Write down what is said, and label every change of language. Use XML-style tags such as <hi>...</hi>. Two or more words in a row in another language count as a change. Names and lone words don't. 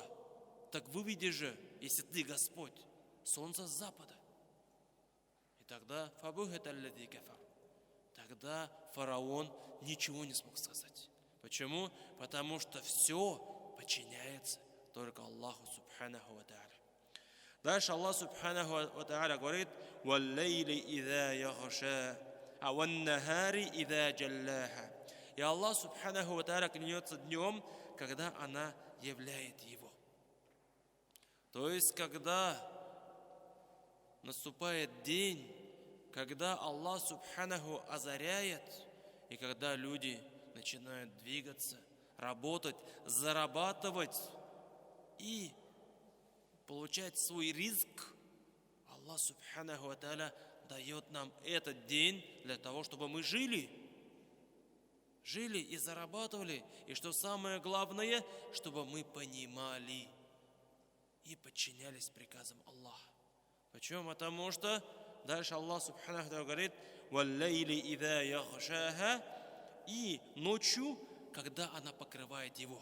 <ru>Так выведи же, если ты Господь, солнце с запада. И тогда тогда фараон ничего не смог сказать. Почему? Потому что все подчиняется только Аллаху</ru> <ar>سبحانه وتعالى.</ar> <ru>Дальше Аллах</ru> <ar>سبحانه وتعالى</ar> <ru>говорит:</ru> <ar>«والليل إذا يغشى,</ar> <ru>а</ru> <ar>والنهار إذا جلاها».</ar> <ru>И Аллах</ru> <ar>سبحانه وتعالى</ar> <ru>клянется днем, когда она являет его. То есть, когда наступает день, когда Аллах субханаху озаряет, и когда люди начинают двигаться, работать, зарабатывать и получать свой ризк, Аллах</ru> <ar>سبحانه وتعالى</ar> <ru>дает нам этот день для того, чтобы мы жили. жили и зарабатывали. И что самое главное, чтобы мы понимали и подчинялись приказам Аллаха. Почему? Потому что дальше Аллах</ru> <ar>سبحانه وتعالى</ar> <ru>говорит:</ru> <ar>«والليل إذا يغشاها»,</ar> <ru>и ночью, когда она покрывает его.</ru>